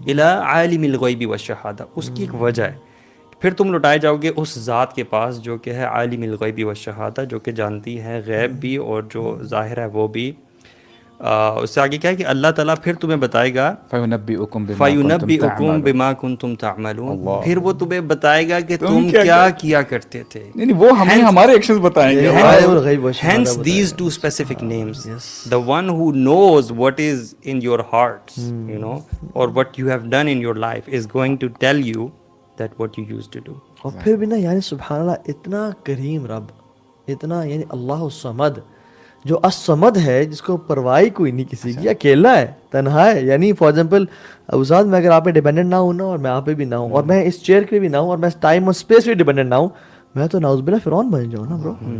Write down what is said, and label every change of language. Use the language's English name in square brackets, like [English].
[Arabic] الی عالم الغیب والشہادہ، [Urdu] اس کی ایک وجہ ہے. پھر تم لوٹائے جاؤ گے اس ذات کے پاس جو کہ ہے [Arabic] عالم الغیب والشہادہ، [Urdu] جو کہ جانتی ہے غیب بھی اور جو ظاہر ہے وہ بھی. اس سے آگے کیا ہے کہ اللہ تعالیٰ پھر تمہیں بتائے گا [Arabic] فَيُنَبِّئُكُم بِمَا كُنتُمْ فَيُنَبِّئُكُم تَعْمَلُونَ. بِمَا كُنتُمْ تَعْمَلُونَ، [Urdu] اللہ، پھر وہ تمہیں بتائے گا کہ تم تم کیا کیا کرتے تھے. یعنی وہ ہمیں ہمارے ایکشنز بتائیں گے. [Arabic] عالم الغیب والشہادہ [English] Hence [Urdu] بتائے [English] these [Urdu] God. [English] two specific names. Yes. The one who knows what is in your hearts, you know, or what you have done in your life is going to tell you that what you used to do. [Urdu] اور پھر بھی نا یعنی سبحان اللہ اتنا کریم رب، اتنا یعنی اللہ الصمد، جو الصمد ہے، جس کو پرواہ کوئی نہیں کسی کی، اکیلا ہے، تنہا ہے. یعنی فار ایگزامپل استاد میں اگر آپ پہ ڈیپینڈنٹ نہ ہوں نا، اور میں آپ پہ بھی نہ ہوں، اور میں اس چیئر پہ بھی نہ ہوں، اور میں ٹائم اور اسپیس پہ ڈیپینڈنٹ نہ ہوں، میں تو نعوذ باللہ فرعون بن جاؤں نا برو.